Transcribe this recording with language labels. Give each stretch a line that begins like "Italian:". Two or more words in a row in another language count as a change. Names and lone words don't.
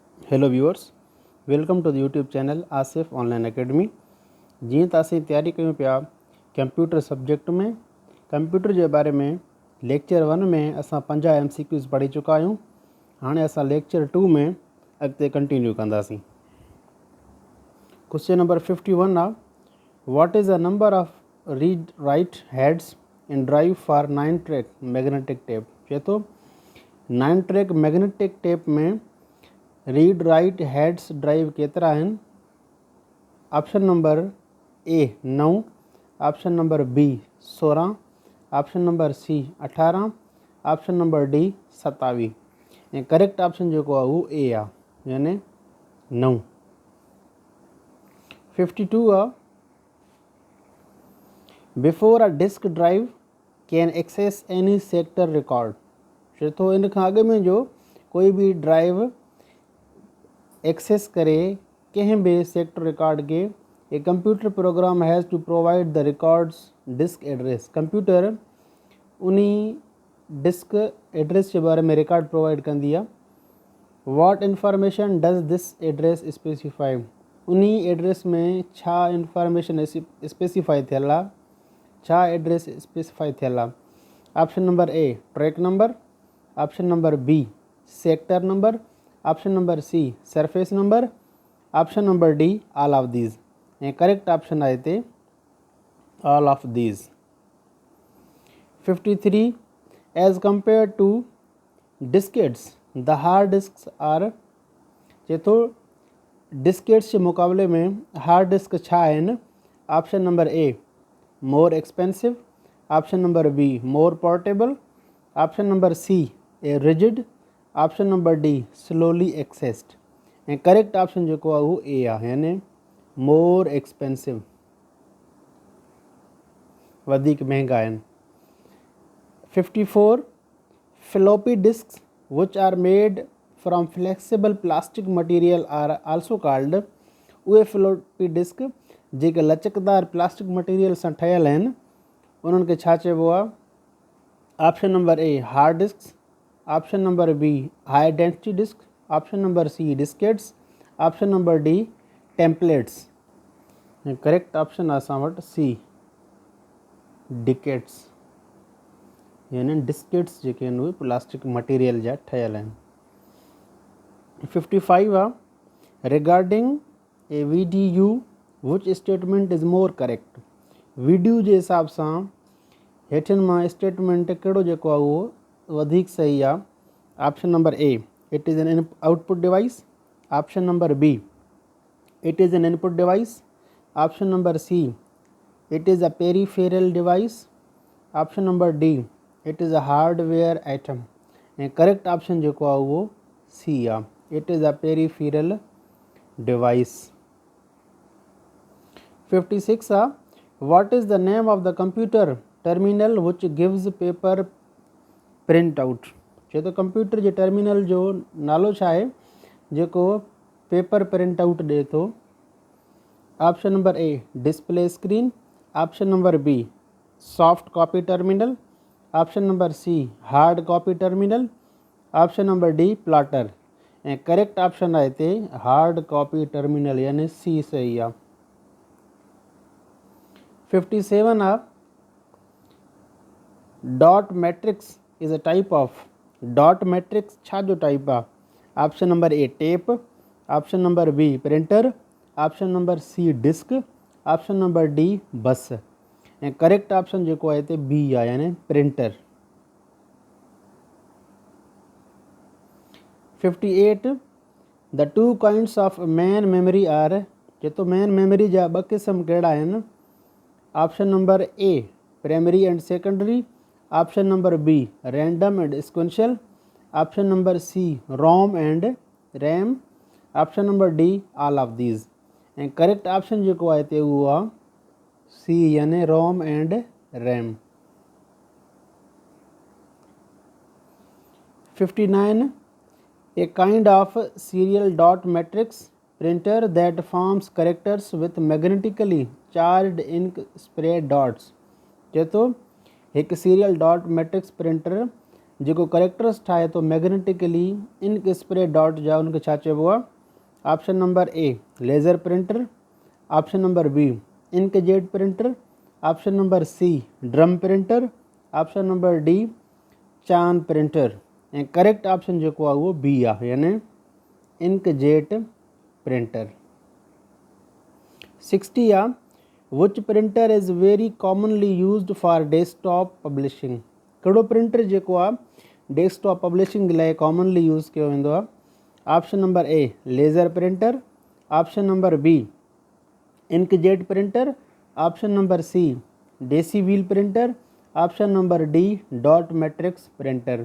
English: Hello viewers, welcome to the YouTube channel Asif Online Academy.
Sindhi: जीअं त असीं तैयारी कयूं पिया
English: computer subject
Sindhi: में, कंप्यूटर जे बारे में लेक्चर 1 में असां 50 MCQs पढ़ी चुका आहियूं। हाणे असां लेक्चर 2 में अॻिते कंटिन्यू कंदासीं।
English: question number
Sindhi: 51 आहे,
English: what is the number of read write heads in drive for 9 track magnetic tape.
Sindhi: चए थो
English: 9 track magnetic tape
Sindhi: में
English: read write heads drive
Sindhi: केतिरा आहिनि।
English: option number A 9, option number B 16, option number C 18, option number D 27
Sindhi: ऐं
English: correct option
Sindhi: जेको आहे उहो ए आहे, यानी 9। 52 आहे,
English: before a disk drive can access any sector record.
Sindhi: चए थो इन खां अॻु में जो कोई बि
English: drive access
Sindhi: करे कंहिं बि
English: sector record
Sindhi: के
English: a computer program has to provide the records disk address.
Sindhi: कंप्यूटर उन्ही
English: disk address
Sindhi: जे बारे में
English: record provide
Sindhi: कंदी आहे।
English: what information does this address specify.
Sindhi: उन्ही एड्रेस में छा
English: information specify
Sindhi: थियल आहे, छा
English: address specify
Sindhi: थियल आहे।
English: option number A track number, option number B sector number, option number C surface number, option number D all of these
Sindhi: ऐं
English: correct option
Sindhi: आहे हिते
English: all of these. 53 as compare to diskettes the hard disk are.
Sindhi: चए थो डिस्केट्स जे मुक़ाबले में
English: hard disk
Sindhi: छा आहिनि।
English: option number A more expensive, option number B more portable, option number C a rigid, option number D slowly accessed
Sindhi: ऐं
English: correct option
Sindhi: जेको आहे उहो ए आहे, यानी
English: more expensive,
Sindhi: वधीक महांगा आहिनि।
English: 54 floppy disks which are made from flexible plastic material are also called.
Sindhi: उहे
English: floppy disk
Sindhi: जेके लचकदार
English: plastic material
Sindhi: सां ठहियल आहिनि उन्हनि खे छा चइबो आहे।
English: option number A hard disk, option number B high density disk, option number C diskettes, option number D templates
Sindhi: ऐं
English: correct option
Sindhi: आहे असां वटि
English: C dikets,
Sindhi: यानी डिस्केट्स जेके आहिनि उहे
English: plastic material
Sindhi: जा ठहियल आहिनि। 55 आहे,
English: regarding a video which statement is more correct.
Sindhi: वीडियो जे हिसाब सां हेठियुनि मां स्टेटमेंट कहिड़ो जेको आहे उहो वधीक सही आहे।
English: option number A it is an output device, option number B it is an input device, option number C it is a peripheral device, option number D it is a hardware item
Sindhi: ऐं
English: correct option
Sindhi: जेको आहे उहो सी आहे,
English: it is a peripheral device.
Sindhi: 56 आहे,
English: what is the name of the computer terminal which gives paper print out.
Sindhi: चए थो कंप्यूटर जे टर्मिनल जो नालो छा आहे जेको
English: paper print out
Sindhi: ॾिए थो।
English: option number A display screen, option number B soft copy terminal, option number C hard copy terminal, option number D plotter
Sindhi: ऐं
English: correct option
Sindhi: आहे हिते
English: hard copy terminal,
Sindhi: यानी सी सही आहे।
English: 57 आहे, dot matrix is a type of. dot matrix
Sindhi: छा जो टाइप आहे।
English: option number A tape, option number B printer, option number C disk, option number D bus
Sindhi: ऐं
English: correct option
Sindhi: जेको आहे हिते बी आहे, यानी प्रिंटर।
English: 58 the two kinds of main memory are.
Sindhi: चए थो
English: main memory
Sindhi: जा 2 क़िस्म कहिड़ा आहिनि।
English: option number A primary and secondary, option number B random and sequential, option number C ROM and RAM, option number D all of these
Sindhi: ऐं
English: correct option
Sindhi: जेको आहे हिते उहो आहे सी, यानी
English: ROM and RAM. 59 a kind of serial dot matrix printer that forms characters with magnetically charge ink spray dots.
Sindhi: चए थो हिकु
English: serial dot matrix printer
Sindhi: जेको करेक्टर्स ठाहे थो
English: magnetically ink spray dot
Sindhi: जा, उनखे छा चइबो आहे
English: option number A laser printer, option number B inkjet printer, option number C drum printer, option number D chan printer.
Sindhi: ऐं
English: correct option
Sindhi: जेको आहे उहो बी आहे, यानी
English: inkjet printer. 60 आहे which printer is very commonly used for desktop publishing.
Sindhi: कहिड़ो प्रिंटर जेको आहे
English: desktop publishing
Sindhi: लाइ
English: commonly use
Sindhi: कयो वेंदो आहे?
English: option number A laser printer, option number B inkjet printer, option number C daisy wheel printer, option number D dot matrix printer.